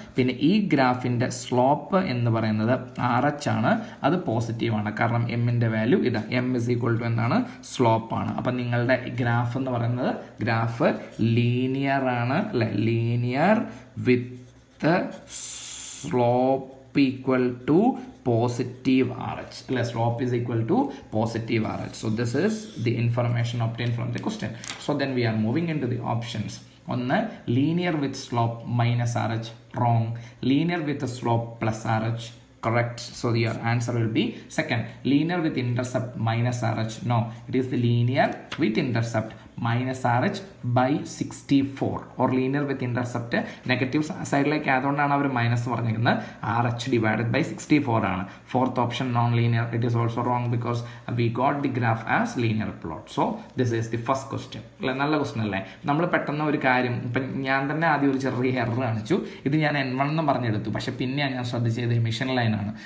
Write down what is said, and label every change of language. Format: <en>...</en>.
<ml>പിന്നെ ഈ ഗ്രാഫിന്റെ സ്ലോപ്പ് എന്ന് പറയുന്നത് RH ആണ്, അത് പോസിറ്റീവ് ആണ്, കാരണം എമ്മിന്റെ വാല്യൂ ഇതാ, m ഇസ് ഈക്വൽ ടു എന്താണ്, സ്ലോപ്പ് ആണ്. അപ്പം നിങ്ങളുടെ ഗ്രാഫ് എന്ന് പറയുന്നത് ഗ്രാഫ് ലീനിയർ ആണ് അല്ലെ,</ml> <en>Linear with slope equal to positive RH. Slope is equal to positive RH. So this is the information obtained from the question. So then we are moving into the options. ഒന്ന് linear with slope minus RH, wrong. Linear with a slope plus RH, correct. So your answer will be second. Linear with intercept minus RH, no. It is the linear with intercept minus RH by 64 or linear with intercept</en> <ml>negative സൈഡിലേക്ക് ആയതുകൊണ്ടാണ് അവർ minus പറഞ്ഞിരിക്കുന്നത്. RH divided by 64 ആണ്.</ml> <en>Fourth option non linear, it is also wrong because we got the graph as linear plot. So this is the first question</en> <ml>അല്ലെ. നല്ല question അല്ലേ. നമ്മൾ പെട്ടെന്ന് ഒരു കാര്യം, ഇപ്പം ഞാൻ തന്നെ ആദ്യം ഒരു ചെറിയ എറർ കാണിച്ചു, ഇത് ഞാൻ n1 എന്ന് പറഞ്ഞെടുത്തു, പക്ഷെ പിന്നെയാണ് ഞാൻ ശ്രദ്ധിച്ചത് എമിഷൻ ലൈൻ ആണ്.</ml>